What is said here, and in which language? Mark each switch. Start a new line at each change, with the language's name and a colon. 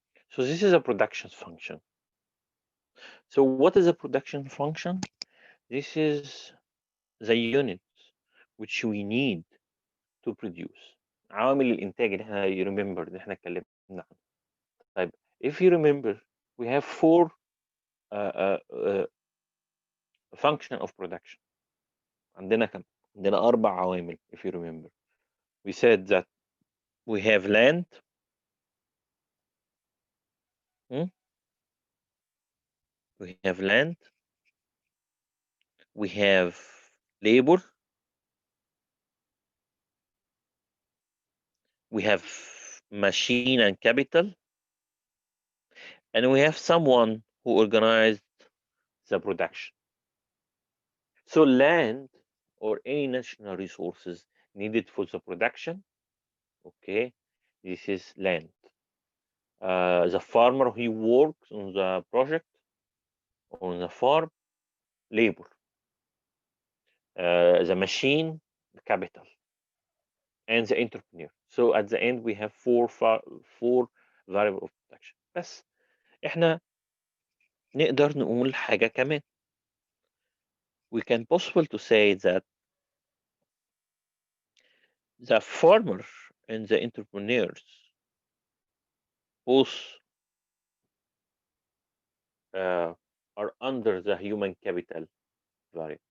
English: So this is a production function. So what is a production function? This is the unit which we need to produce.
Arabic: عوامل الإنتاج اللي احنا
English: you remember
Arabic: اللي احنا اتكلمنا عنه.
English: طيب if you remember we have four function of production.
Arabic: عندنا كم؟ عندنا 4 عوامل
English: if you remember. We said that we have land. hmm? We have land. We have labor. We have machine and capital. And we have someone who organized the production. So land or any national resources needed for the production, okay, this is land. The farmer he works on the project on the farm, labor. The machine, the capital, and the entrepreneur. So at the end we have four variable of production.
Arabic: بس احنا نقدر نقول حاجة كمان.
English: We can possible to say that the farmer and the entrepreneurs both are under the human capital variable.